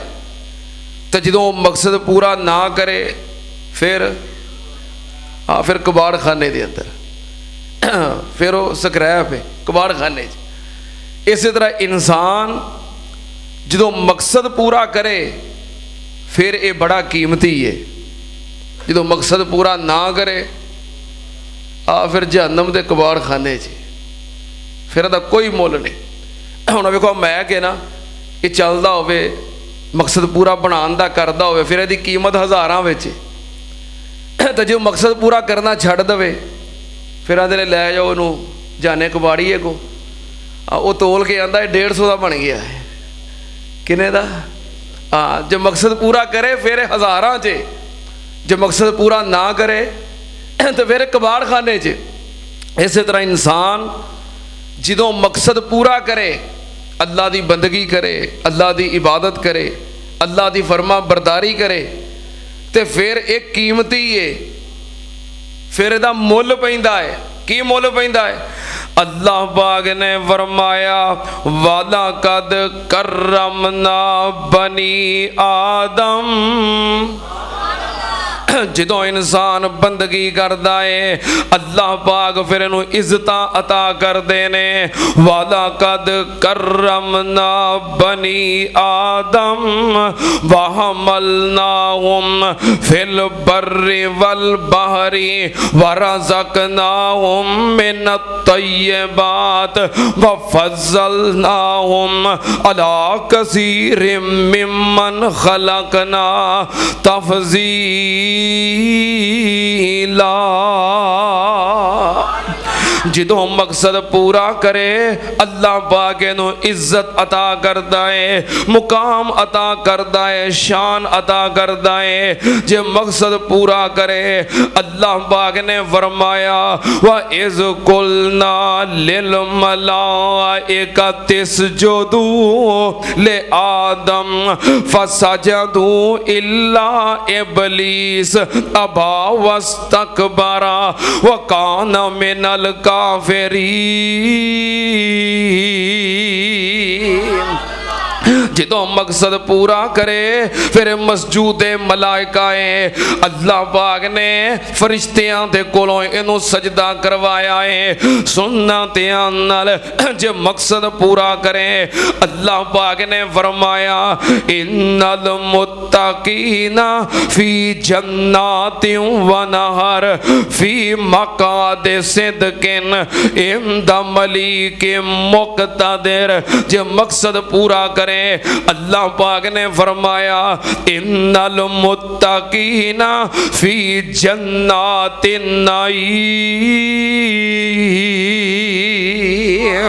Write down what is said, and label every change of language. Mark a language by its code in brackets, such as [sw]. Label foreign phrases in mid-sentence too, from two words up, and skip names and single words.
[ur] تو جو مقصد پورا نہ کرے پھر پھر کباڑ خانے کے اندر، پھر وہ سکریپ ہے کباڑ خانے. اس طرح انسان جو مقصد پورا کرے پھر یہ بڑا قیمتی ہے. جو مقصد پورا نہ کرے پھر جہنم کے کباڑ خانے چ. [pa] پھر ایہدا کوئی مُل نہیں۔ ہُن ویکھو میں کہ نہ یہ چلدا ہووے مقصد پورا بناؤن دا کردا ہووے پھر ایہدی قیمت ہزاراں وچ تو جو مقصد پورا کرنا چھڈ دیوے پھر آندے نے لے جاؤ ایہنوں جانے کباڑیے کو وہ تول کے آندا 150 کا بن گیا ہے کنے دا. ہاں جو مقصد پورا کرے پھر ہزاراں چ، جو مقصد پورا نہ کرے تو پھر کباڑ خانے چ. [ur] اس طرح انسان جو مقصد پورا کرے اللہ کی بندگی کرے اللہ کی عبادت کرے اللہ کی فرماں برداری کرے تو پھر ایک قیمتی ہے پھر [pa] ایہدا مُل پیندا ہے. کی مُل پیندا ہے? [ur] اللہ پاک نے فرمایا [ar] ولقد كرمنا بني آدم. [ur] جو انسان بندگی کرتا ہے اللہ پاک پھر اینوں عزت عطا کرتے نے. [ar] ولقد كرمنا بني آدم وحملناهم في البر والبحر ورزقناهم من الطيبات وفضلناهم على كثير ممن خلقنا تفضيلا. [ur] جو مقصد پورا کرے اللہ پاک ایہنوں عزت عطا کرتا ہے مقام عطا کرتا ہے شان عطا کرتا ہے. جو مقصد پورا کرے اللہ پاک نے فرمایا [ar] وإذ قلنا للملائكة اسجدوا لآدم فسجدوا إلا إبليس أبى واستكبر وكان من الكافرين. [pa] جو مقصد پورا کرے پھر مسجودِ ملائکہ اللہ پاک نے فرشتیاں دے کولوں اینوں سجدہ کروایا ہے سُنّا تیان نال. [ur] جو مقصد پورا کرے اللہ پاک نے فرمایا [ar] إن المتقين في جنات ونهر في مقعد صدق عند مليك مقتدر. [ur] جو مقصد پورا کرے اللہ پاک نے فرمایا [ar] إن المتقين في جنات النعيم.